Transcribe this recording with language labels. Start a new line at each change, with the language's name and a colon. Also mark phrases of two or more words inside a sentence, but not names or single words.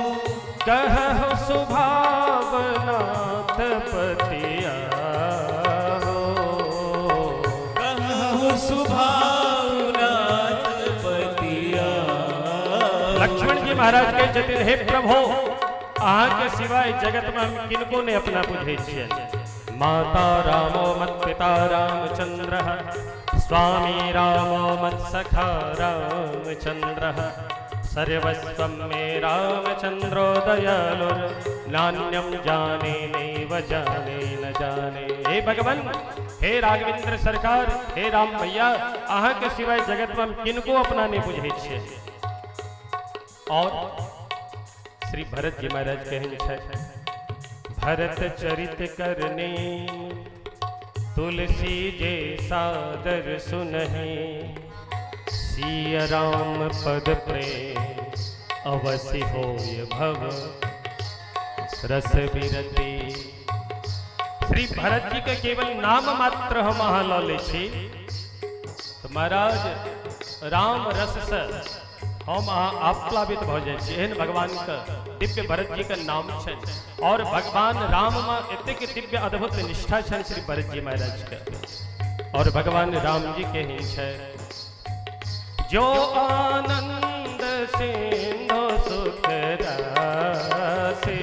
Maithili: कहु सुभावनाथ पतिया हो, कहु सुभावनाथ पतिया। लक्ष्मण जी महाराज के जतिन हे प्रभु अहाँ के सिवाय जगत में हम किनको ने अपना बुझे छियै।
Sanskrit: माता रामो मत पिता रामचंद्र, स्वामी रामो मत सखा रामचंद्र, सर्वस्वं मे रामचंद्रो दयालुर, नान्यम जाने नैव जाने न जाने।
Maithili: हे भगवान, हे राघवेंद्र सरकार, हे राम भैया अहाँ के सिवाय जगत में हम किनको अपना नहीं बुझे छियै। और श्री भरत जी महाराज कहन छै
Awadhi: भरत चरित करने तुलसी जे सादर सुनहि, सिय राम पद प्रेम अवश्य होय भव रस विरति।
Maithili: श्री भरत जी के केवल नाम मात्र हम अहाँ लऽ लै छी तो महाराज राम रस से हम अहाँ आप्लावित भ जाइ छी। एहन भगवान के दिव्य भरत जी के नाम छनि और भगवान राम में एतेक दिव्य अद्भुत निष्ठा छनि श्री भरत जी महाराज के। और भगवान राम जी के ही छै जो
Awadhi: आनंद सिंधु सुख राशि,